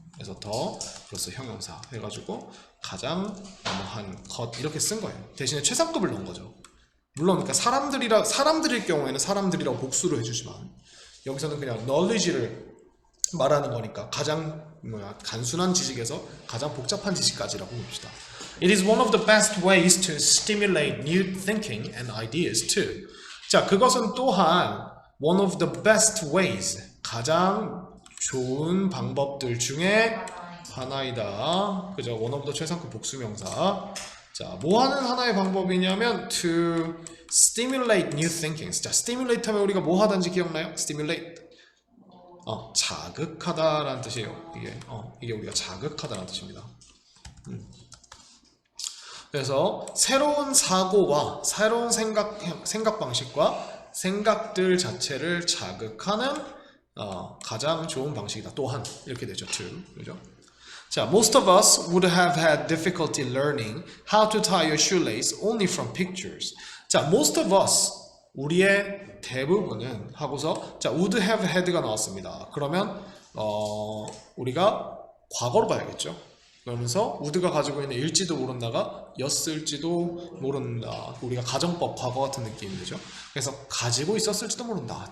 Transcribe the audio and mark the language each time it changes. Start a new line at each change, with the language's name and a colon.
Korean: 그래서 더 플러스 형용사 해가지고 가장 뭐한 것 이렇게 쓴 거예요. 대신에 최상급을 넣은 거죠. 물론 그러니까 사람들일 경우에는 사람들이라고 복수를 해주지만 여기서는 그냥 knowledge를 말하는 거니까 가장 단순한 지식에서 가장 복잡한 지식까지라고 봅시다.
English: It is one of the best ways to stimulate new thinking and ideas too.
Korean: 자, 그것은 또한
English: one of the best ways,
Korean: 가장 좋은 방법들 중에 하나이다. 그죠?
English: one of the
Korean: 최상급 복수명사. 자, 뭐 하는 하나의 방법이냐면
English: to stimulate new thinking.
Korean: 자, stimulate 하면 우리가 뭐 하든지 기억나요?
English: stimulate.
Korean: 자극하다라는 뜻이에요. 이게 우리가 자극하다라는 뜻입니다. 그래서 새로운 사고와 새로운 생각 방식과 생각들 자체를 자극하는 가장 좋은 방식이다. 또한 이렇게 되죠. to. 그죠?
English: 자, most of us would have had difficulty learning how to tie your shoelace only from pictures.
Korean: 자,
English: most of us,
Korean: 우리의 대부분은 하고서 자,
English: would have had
Korean: 가 나왔습니다. 그러면 우리가 과거로 봐야겠죠. 그러면서 would가 가지고 있는 일지도 모른다가 였을지도 모른다. 우리가 가정법 과거 같은 느낌이 되죠. 그래서 가지고 있었을지도 모른다.